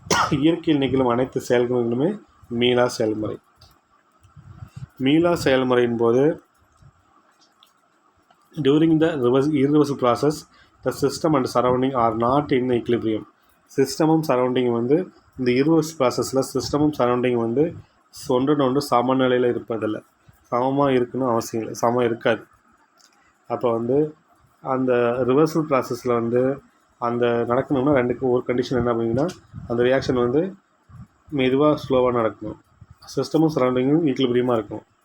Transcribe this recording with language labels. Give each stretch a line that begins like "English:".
Tamil: இயற்கையில் நிகழும் அனைத்து செயல்களுமே மீளா செயல்முறை. மீளா செயல்முறையின் போது
English: during the irreversible process the system and surrounding are not in equilibrium.
Tamil: சிஸ்டமும் surrounding இந்த ரிவர்ஸ் ப்ராசஸில் சிஸ்டமும் சரௌண்டிங் வந்து ஒன்று சமநிலையில் இருப்பதில்லை. சமமாக இருக்கணும் அவசியம் இல்லை, சமம் இருக்காது. அப்போ வந்து அந்த ரிவர்சல் ப்ராசஸில் வந்து அந்த நடக்கணும்னா ஒரு கண்டிஷன் என்ன அப்படின்னா, அந்த ரியாக்ஷன் வந்து மெதுவாக ஸ்லோவாக நடக்கணும், சிஸ்டமும் சரௌண்டிங்கும் ஈக்குலிபிரியமாக இருக்கும்.